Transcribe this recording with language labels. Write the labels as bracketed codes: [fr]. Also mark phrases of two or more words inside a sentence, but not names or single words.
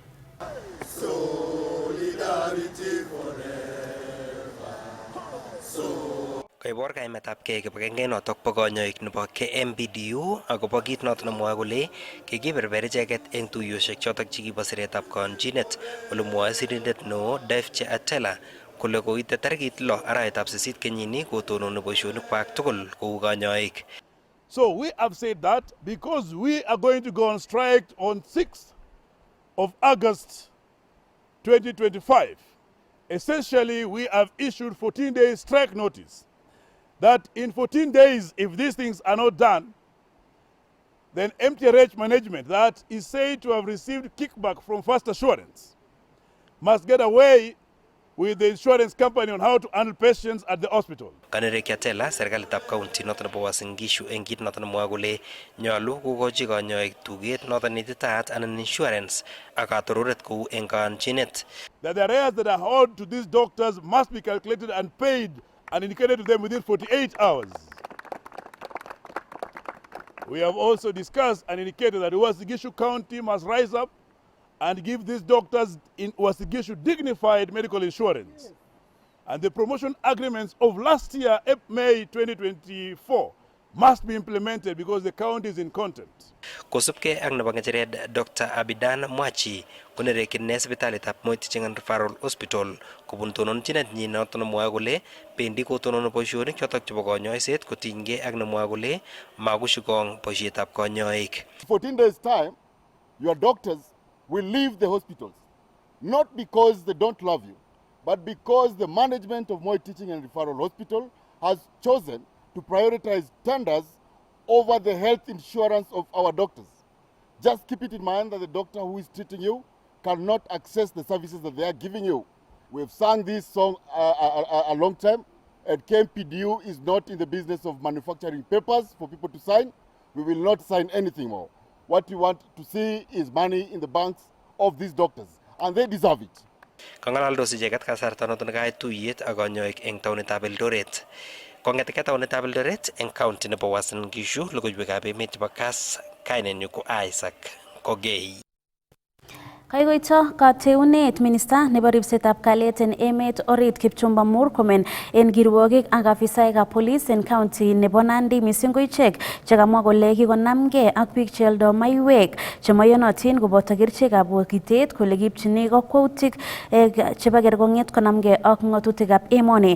[kln] Kaibor kaimetabgei kibagengeit notok bo konyoik nebo KMPDU akobo kit notok nemwoe kole kikiberber icheket eng tuiyosiek chotok chekibo siretab konchinet ole mwoe sirindet neo Davji Atela kole koite tarikit 6 arawetab 8 kenyini kotononi boisionikwak tugul kou konyoik. [en] So we have said that because we are going to go on strike on 6th of August 2025, essentially we have issued 14-day strike notice that in 14 days, if these things are not done, then MTRH management that is said to have received kickback from First Assurance must get away with the insurance company on how to handle patients at the hospital. Kanere Kiatela, serikalitab county noton nebo Uasin Gishu eng kit noton nemwoe kole nyolu kokochi konyoik tuget noton neititaat anan insurance ak katororet kou eng kayanchinet. That the arrears that are owed to these doctors must be calculated and paid and indicated to them within 48 hours. We have also discussed and indicated that Uasin Gishu County must rise up and give these doctors in Uasin Gishu dignified medical insurance. And the promotion agreements of last year, May 2024, must be implemented because the county is in content. Kosubke ang nabangacheret Dr. Abidan Mwachi konerekin ne sipitalitab Moi Teaching and Referral Hospital kobun tononchinet nyi noton nemwoe kole bendi kotonono boisionik chotok chebo konyoiset kotinygei ak nemwoe kole makushikong boisietab konyoik. 14 days time, your doctors will leave the hospitals, not because they don't love you, but because the management of Moi Teaching and Referral Hospital has chosen to prioritize tenders over the health insurance of our doctors. Just keep it in mind that the doctor who is treating you cannot access the services that they are giving you. We have sung this song a long time, and KMPDU is not in the business of manufacturing papers for people to sign. We will not sign anything more. What we want to see is money in the banks of these doctors, and they deserve it. [kln] Kangalaldos icheket kasarta noton nekait tuyet ak konyoik eng taonitab Eldoret. Kong'eteke taonitab Eldoret eng county nebo Uasin Gishu, logoiwekab emet chebo Kass, kainenyu ko Isaac Kogei. Kaikoito kateunet minista nebo ripsetab kalyet en emet orit Kipchumba Murkomen en kirwokik ak afisaekab police en county nebo Nandi missing ko ichek chekamwa kole kikonamgei ak biik cheoldo maiwek chemoyonotin koboto kerichekab bokitet kole kipchini kokwoutik chebo kerkong'et konamgei ak ng'atutikab emoni.